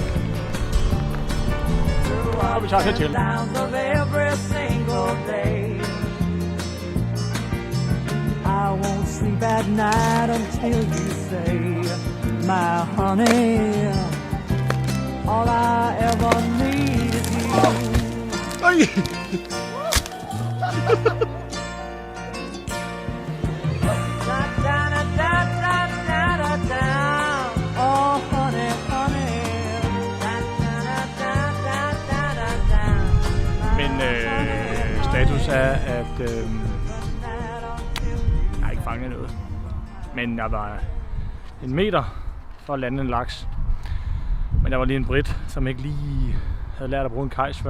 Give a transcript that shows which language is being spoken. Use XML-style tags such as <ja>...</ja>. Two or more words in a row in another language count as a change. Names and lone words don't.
<en>Through ups and downs of every single day, I won't sleep at night until you say, my honey, all I ever need is you. Oh, honey, honey.</en> <da>Men status er, at jeg har ikke fanget noget. Men jeg var 1 meter for at lande en laks. Men der var lige en brit, som ikke lige havde lært at bruge en kajs før.</da>